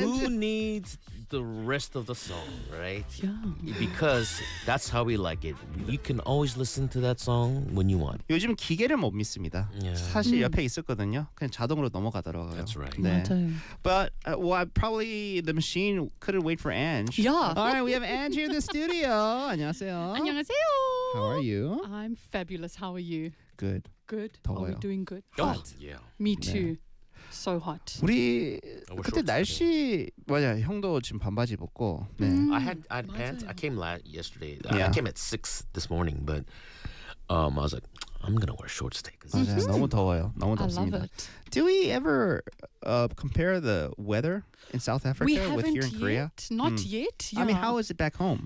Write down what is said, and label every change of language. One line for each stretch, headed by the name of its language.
English: Who needs the rest of the song, right? Yeah. Because that's how we like it. You can always listen to that song when you want.
Korean: 요즘 기계를 못 믿습니다. Yeah. 사실 옆에 있었거든요. 그냥 자동으로 넘어가더라고요.
English: That's right.
Korean: 네.
English: But probably the machine couldn't wait for Ange. Yeah. All right, we have Ange here in the studio.
Korean: 안녕하세요. 안녕하세요.
English: How are you? I'm fabulous. How are you? Good. Good.
Korean: 더워요.
English: Are we doing good? Hot. Yeah. Me too. 네. So hot.
Korean: 우리 그때 날씨 맞아 형도 지금 반바지 입었고.
English: 네. I had pants. I came yesterday. Yeah. I came at 6 this morning, but I was like, I'm gonna wear shorts today.
Korean: 맞아요. Mm-hmm. 너무 더워요. 너무 덥습니다.
English: I love it. Do we ever compare the weather in South Africa with here in Korea? Not yet. Yeah. I mean, how is it back home?